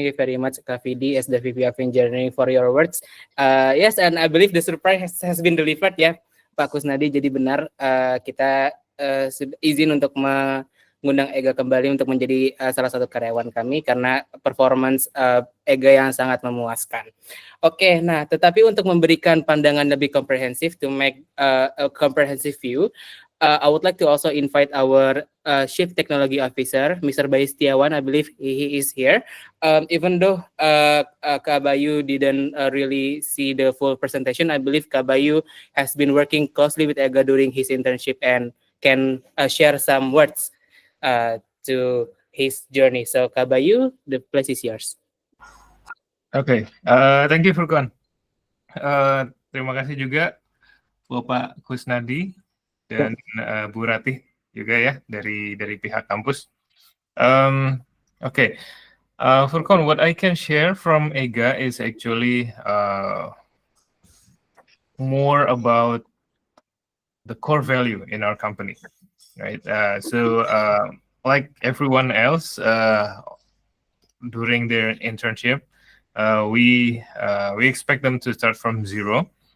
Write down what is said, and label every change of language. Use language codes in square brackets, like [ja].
[en] Thank you very much Kak Vidi as the VP of Engineering for your words. Yes, and I believe the surprise has been delivered ya Pak Kusnadi. [id] Jadi benar kita izin untuk mengundang Ega kembali untuk menjadi salah satu karyawan kami karena performance Ega yang sangat memuaskan. Oke, nah tetapi untuk memberikan pandangan lebih komprehensif [en] to make a comprehensive view, I would like to also invite our Chief Technology Officer, Mr. Bayu Setiawan. I believe he is here. Even though Kak Bayu didn't really see the full presentation, I believe Kak Bayu has been working closely with Ega during his internship and can share some words to his journey. So Kak Bayu, the place is yours. Oke, thank you Furqan. [id] Terima kasih juga Bapak Kusnadi dan Bu Ratih juga ya dari pihak kampus. [en] Okay, Furqan, what I can share from EGA is actually more about the core value in our company, right? So like everyone else during their internship, we expect them to start from zero.